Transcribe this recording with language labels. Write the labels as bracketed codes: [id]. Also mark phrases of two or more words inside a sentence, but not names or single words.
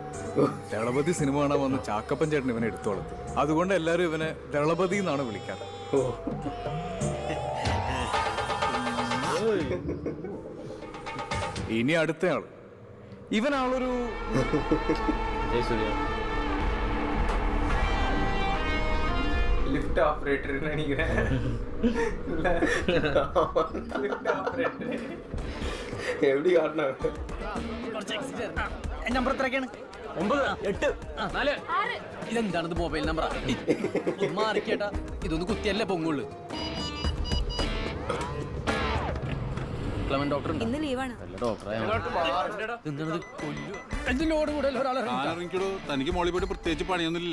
[ml] ദളപതി സിനിമ കാണാൻ വന്ന് ചാക്കപ്പൻ ചേട്ടൻ ഇവനെ എടുത്തു വളർത്തി. അതുകൊണ്ട് എല്ലാവരും ഇവനെ ദളപതി എന്നാണ് വിളിക്കാറ്. ഇനി അടുത്തയാള്, ഇവനാളൊരു ജയസൂര്യ. [en] lift operator [ta] நினைக்கிறேன். [en] lift operator [ta] எப்படி காட்டினாங்க? [ml] നമ്പർ എത്രയൊക്കെയാണ്? 9, 8, 4. ഇതെന്താണിത് മൊബൈൽ നമ്പറാ? മാറിക്കേട്ടാ, ഇതൊന്ന് കുത്തിയല്ലേ പൊങ്ങുള്ളു. ക്ലമൻ ഡോക്ടർ ഇന്ന് ലീവാണ്. തനിക്ക് മോളിൽ പോയിട്ട് പ്രത്യേകിച്ച് പണിയൊന്നുമില്ല.